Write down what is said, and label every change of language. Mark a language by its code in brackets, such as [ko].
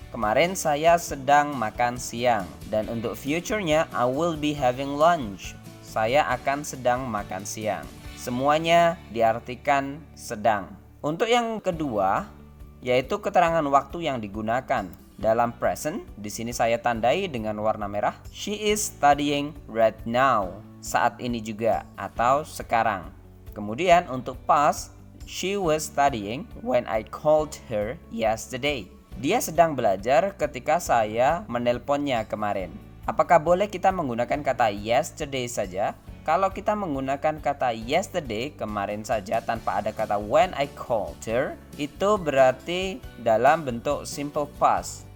[id] Kemarin saya sedang makan siang. Dan untuk future-nya, [en] I will be having lunch. [id] Saya akan sedang makan siang. Semuanya diartikan sedang. Untuk yang kedua, yaitu keterangan waktu yang digunakan. Dalam present, di sini saya tandai dengan warna merah. [en] She is studying right now. [id] Saat ini juga atau sekarang. Kemudian untuk [en] past, she was studying when I called her yesterday. [id] Dia sedang belajar ketika saya menelponnya kemarin. Apakah boleh kita menggunakan kata yesterday saja? Kalau kita menggunakan kata yesterday, kemarin saja, tanpa ada kata [en] when I called her, [id] itu berarti dalam bentuk simple past.